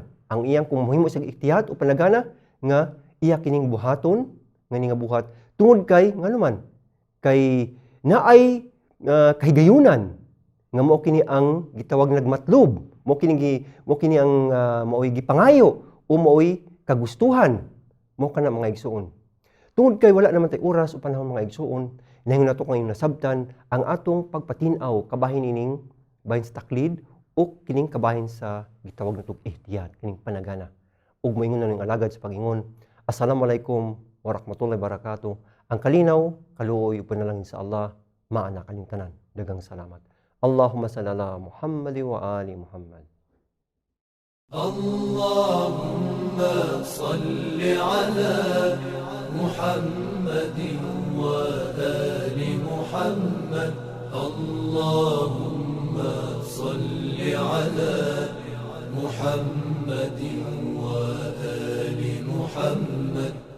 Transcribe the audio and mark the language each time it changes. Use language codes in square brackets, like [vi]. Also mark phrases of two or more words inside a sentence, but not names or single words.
[ceb] Ang iyang kung mahimo sa ihtiyat o panagana nga iya kining buhaton nga ni nga buhat tungod kay nga naman kay naay kahigayunan nga mao kini ang gitawag nagmatlob, mao kini ang maoy gipangayo o maoy kagustuhan mo kana mga igsuon. Tungod kay wala naman tay oras o panahon mga igsuon, nahingon nato kay nasabtan ang atong pagpatin-aw kabahin ining bahin sa taklid o kining kabahin sa gitawag natong ihtiyat, kining panagana. Ug moingon na ning alagad sa pagingon, [ar] السلام عليكم ورحمة الله وبركاته. [ceb] Ang kalinaw, kaluoy ug panalangin sa Allah, maana kaning tanan. Daghang salamat. [ar] اللهم صل على محمد وآل محمد. اللهم صل على محمد وآل محمد. اللهم صل على محمد وآل محمد.